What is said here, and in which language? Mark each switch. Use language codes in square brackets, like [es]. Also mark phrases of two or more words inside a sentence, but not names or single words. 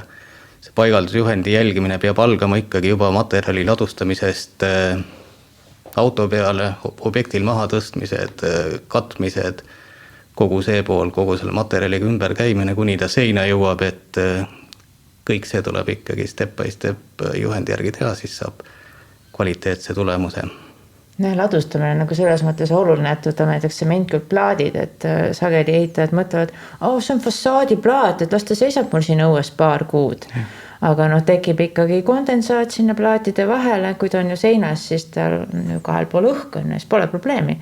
[et] See paigaldusjuhendi jälgimine peab algama ikkagi juba materjali ladustamisest auto peale, objektil maha tõstmised, katmised, kogu see pool, kogu selle materjaliga ümber käimine, kuni ta seina jõuab, et kõik see tuleb ikkagi [en] step by step [et] juhendi järgi teha, siis saab kvaliteetse tulemuse. Ladustamine on nagu selles mõttes oluline, et võtame näiteks sementkülplaadid, et sageli ehitajad mõtlevad, see on fassaadiplaat, et las ta seisab mul siin õues paar kuud. Aga tekib ikkagi kondensaat sinna plaatide vahele, kui ta on ju seinas, siis tal on kahel pool õhk on, siis pole probleemi.